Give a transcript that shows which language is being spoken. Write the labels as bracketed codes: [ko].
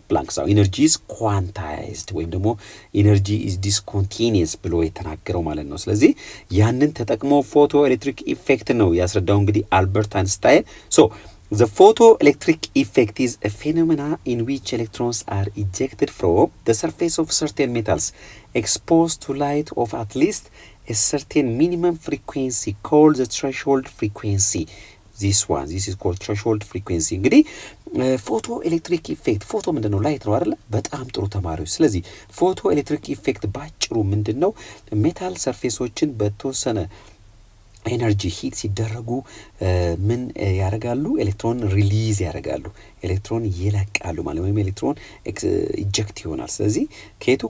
[am] ፕላንክ [en] ኢነርጂ ኢዝ ኳንታይዝድ [am] ወይም ደግሞ [en] ኢነርጂ ኢዝ ዲስኮንቲኒየስ [am] ብሎ የተናገረው ማለት ነው። ስለዚህ ያንን ተጠቅሞ ፎቶ ኤሌክትሪክ ኢፌክት ነው ያስረዳው እንግዲህ አልበርት አንስታይን። [en] The photoelectric effect is a phenomena in which electrons are ejected from the surface of certain metals exposed to light of at least a certain minimum frequency called the threshold frequency. this is called threshold frequency. [am] እንግዲህ ፎቶ ኤሌክትሪክ ኢፌክት ፎቶ ምንድነው? ላይት ነው አይደል? በጣም ጥሩ ተማሪዎች። ስለዚህ ፎቶ ኤሌክትሪክ ኢፌክት ባጭሩ ምንድነው? ሜታል ሰርፌሶችን በተወሰነ ኤነርጂ ሂት ሲደረጉ ምን ያደርጋሉ? ኤሌክትሮን ሪሊዝ ያደርጋሉ፣ ኤሌክትሮን ይለቃሉ ማለት ወይም ኤሌክትሮን ኢጀክት ይሆናል። ስለዚህ ከየቱ?